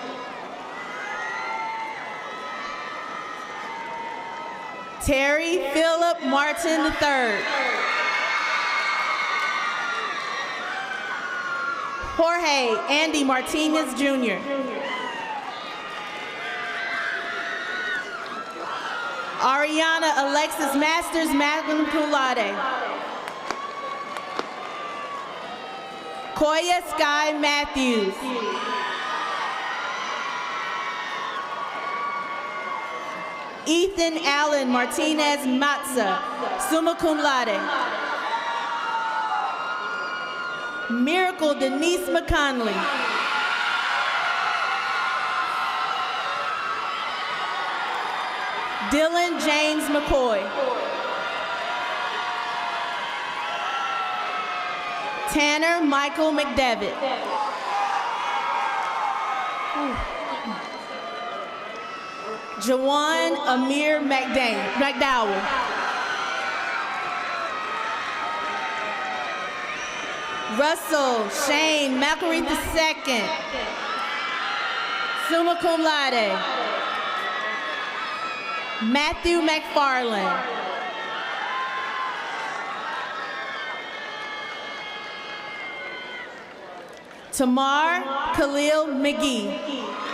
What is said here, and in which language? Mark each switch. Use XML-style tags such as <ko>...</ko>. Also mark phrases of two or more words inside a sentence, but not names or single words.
<en>Terry Philip Martin III. Jorge Andy Martinez Jr. Ariana Alexis Masters,</en> <la>magna cum laude.</la> <en>Koya Sky Matthews. Ethan Allen Martinez Matza,</en> <la>summa cum laude.</la> <en>Miracle Denise McConley. Dylan James McCoy. Tanner Michael McDevitt. Jawan Amir McDowell. Russell Shane McElreath II.</en> <la>Summa cum laude.</la> <en>Matthew McFarland. Tamar Khalil McGee.</en>